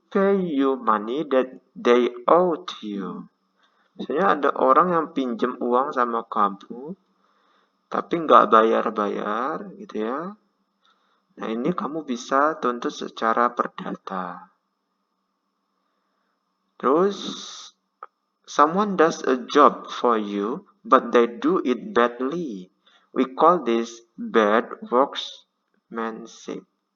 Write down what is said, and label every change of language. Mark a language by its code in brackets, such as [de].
[en] pay you money that they owe to you. [id] Misalnya ada orang yang pinjam uang sama kamu, tapi nggak bayar-bayar, gitu ya. Nah, ini kamu bisa tuntut secara perdata. [en] Terus, someone does a job for you, but they do it badly. We call this bad workmanship.